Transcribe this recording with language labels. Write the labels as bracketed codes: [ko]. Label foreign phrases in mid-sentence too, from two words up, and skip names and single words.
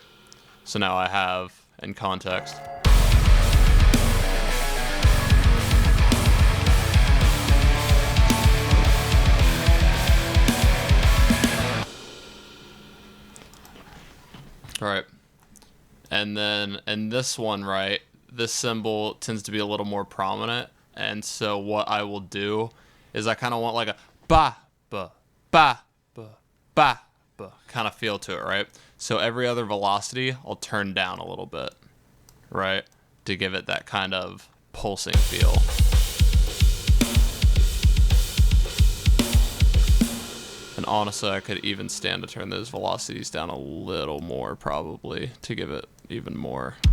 [en] So now I have in context. Right. And then in this one, right, this cymbal tends to be a little more prominent. And so what I will do is I kind of want like a ba, ba, ba, ba, ba, ba kind of feel to it, right? So every other velocity, I'll turn down a little bit, right, to give it that kind of pulsing feel. And honestly, I could even stand to turn those velocities down a little more, probably, to give it even more.